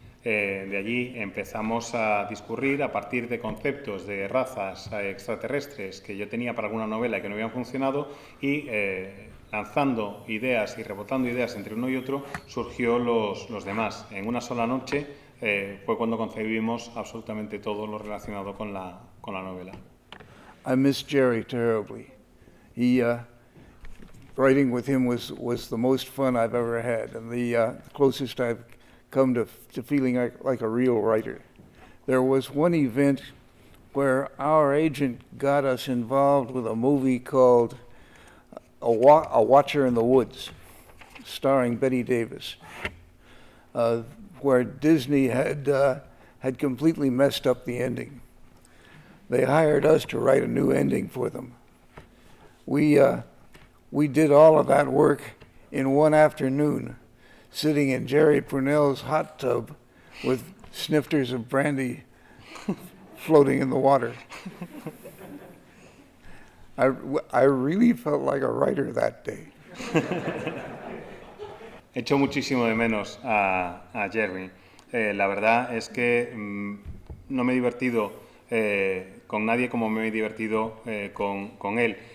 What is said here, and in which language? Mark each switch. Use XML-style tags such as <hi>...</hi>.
<es>De allí empezamos a discurrir a partir de conceptos de razas extraterrestres que yo tenía para alguna novela y que no habían funcionado y lanzando ideas y rebotando ideas entre uno y otro surgió los demás. En una sola noche fue cuando concebimos absolutamente todo lo relacionado con la novela.</es> <en>I miss Jerry terribly. Writing with him was the most fun I've ever had, and the closest I've come to feeling like a real writer. There was one event where our agent got us involved with a movie called A Watcher in the Woods, starring Bette Davis, where Disney had completely messed up the ending. They hired us to write a new ending for them. We did all of that work in one afternoon, sitting in Jerry Pournelle's hot tub with snifters of brandy floating in the water. I really felt like a writer that day.</en> <es>Echo muchísimo de menos a Jerry. La verdad es que no me he divertido con nadie como me he divertido con él.</es>